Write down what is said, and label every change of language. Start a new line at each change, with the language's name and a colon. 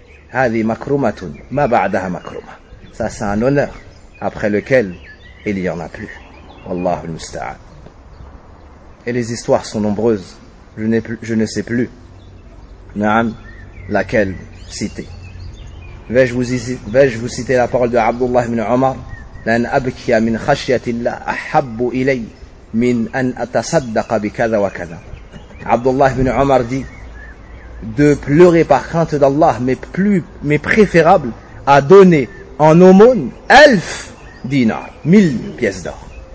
Arabic: هذه مكرمة ما بعدها مكرمة.
French: Ça c'est un honneur après lequel il n'y en a plus.
Arabic: والله المستعان.
French: Et les histoires sont nombreuses. Je ne sais plus. نعم. Laquelle citer? Vais-je vous citer la parole de Abdullah ibn Omar?
Arabic: لأن أبكي من خشية الله أحب إلي من أن أتصدق بكذا وكذا.
French: Abdullah ibn Omar dit, de pleurer par crainte d'Allah mais préférable à donner en aumône 1000 dinars, 1000 pièces d'or.